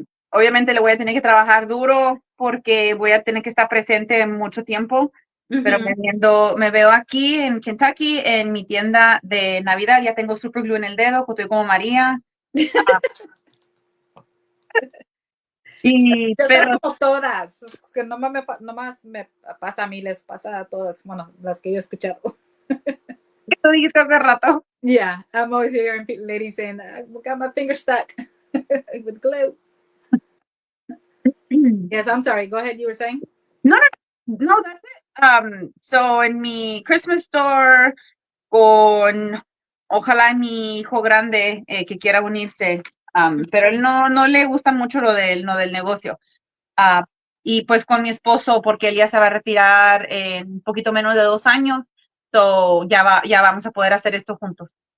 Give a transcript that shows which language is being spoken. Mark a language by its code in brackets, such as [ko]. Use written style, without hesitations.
[es] Obviamente le voy a tener que trabajar duro porque voy a tener que estar presente mucho tiempo, pero me veo aquí en Kentucky en mi tienda de Navidad. Ya tengo super glue en el dedo, estoy como María. Pero como todas, que nomás me pasa a mí, les pasa a todas, bueno, las que yo he escuchado. esto dije hace rato. [en] Yeah, I'm always hearing ladies saying, I got my finger stuck with glue. Yes, I'm sorry. Go ahead. You were saying? No, that's it. [es] So en mi [en] Christmas store [es] ojalá mi hijo grande que quiera unirse, pero él no le gusta mucho lo del negocio. Y pues con mi esposo, porque él ya se va a retirar en un poquito menos de 2 años, so ya vamos a poder hacer esto juntos.